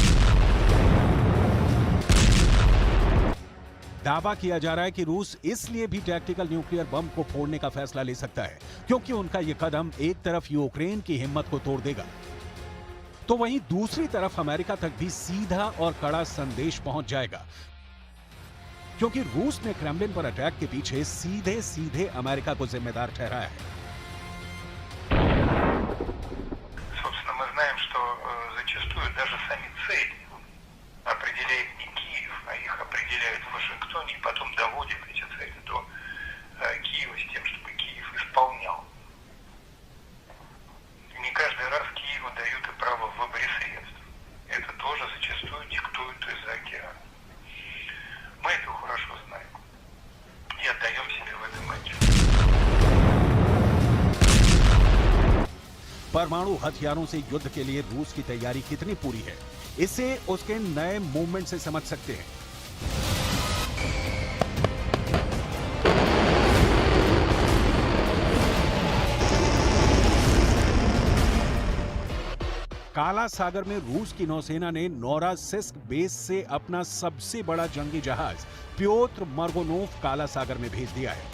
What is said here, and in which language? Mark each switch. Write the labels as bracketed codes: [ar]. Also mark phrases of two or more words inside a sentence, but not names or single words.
[hi] दावा किया जा रहा है कि रूस इसलिए भी [en] tactical nuclear bomb [hi] को फोड़ने का फैसला ले सकता है क्योंकि उनका यह कदम एक तरफ यूक्रेन की हिम्मत को तोड़ देगा, तो वहीं दूसरी तरफ अमेरिका तक भी सीधा और कड़ा संदेश पहुंच जाएगा, क्योंकि रूस ने क्रेमलिन पर अटैक के पीछे सीधे सीधे अमेरिका को जिम्मेदार ठहराया है। [ru] Собственно, мы знаем, что зачастую даже сами цели определяет не Киев, а их определяют в Вашингтоне и потом доводят эти цели до Киева с тем, чтобы Киев исполнял. Не каждый раз Киеву дают и право в выборе средств. Это тоже зачастую диктуют из-за океана. Мы это хорошо знаем и отдаем себе в этом отчет. [hi] परमाणु हथियारों से युद्ध के लिए रूस की तैयारी कितनी पूरी है, इसे उसके नए मूवमेंट से समझ सकते हैं। काला सागर में रूस की नौसेना ने नोवासिस्क बेस से अपना सबसे बड़ा जंगी जहाज प्योत्र मर्गोनोव काला सागर में भेज दिया है।